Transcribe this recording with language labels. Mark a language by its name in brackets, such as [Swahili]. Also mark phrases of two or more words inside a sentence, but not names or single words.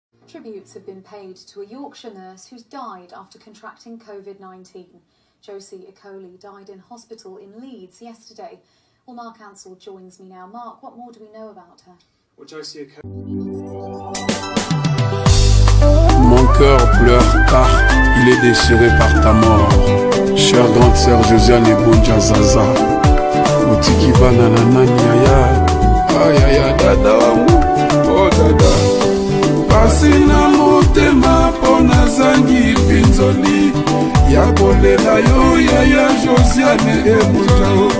[English] Tributes have been paid to a Yorkshire nurse who's died after contracting covid nineteen. Josie Okoli died in hospital in Leeds yesterday. Well, Mark Ansell joins me now. Mark, what more do we know about her? [French] Well, Josie Okoli Mon cœur pleure car il est déchiré par ta mort. Chère grande sœur [Lingala] Josiane Bonja Zaza, otiki bana na nani yaya? Ayaya, [Swahili] dada wangu, [Lingala] oh dada. Pasi na motema mpo nazangi mpinzoli ya kolela yo yaya Josiane Ebonja.